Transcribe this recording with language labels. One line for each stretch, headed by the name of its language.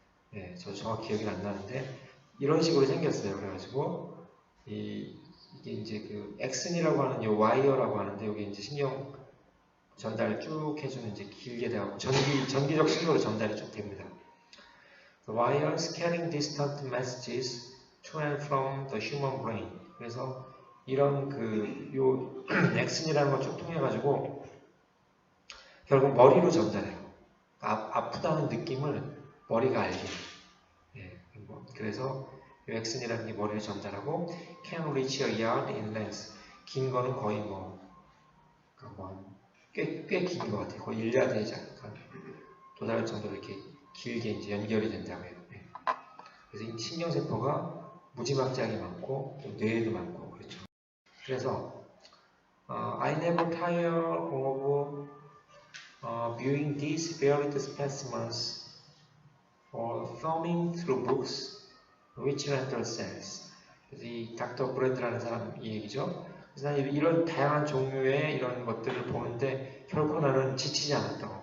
Korean: 네, 저 정확히 기억이 안 나는데, 이런 식으로 생겼어요. 그래가지고, 이게 이제 그 엑슨이라고 하는 요 와이어라고 하는데, 여기 이제 신경 전달을 쭉 해주는 이제 길게 돼가고, 전기적 신호로 전달이 쭉 됩니다.
English: The wires carrying distant messages to and from the human brain.
Korean: 그래서 이런 요 엑슨이라는 걸 쭉 통해가지고, 결국 머리로 전달해요. 아프다는 느낌을 머리가 알게. 예, 그래서 엑슨이라는 게 머리를 전달하고
English: can reach a yard in length.
Korean: 긴 거는 거의 꽤 긴 것 같아요. 거의 1야드에 잠깐 도달할 정도로 이렇게 길게 이제 연결이 된다고 해요. 예. 그래서 이 신경세포가 무지막지하게 많고 또 뇌에도 많고 그렇죠.
English: 그래서 I never tire of viewing these varied specimens or thumbing through books which render cells.
Korean: 그래서 이 닥터 브랜드라는 사람 이 얘기죠. 그래서 이런 다양한 종류의 이런 것들을 보는데 결코 나는 지치지 않았다고.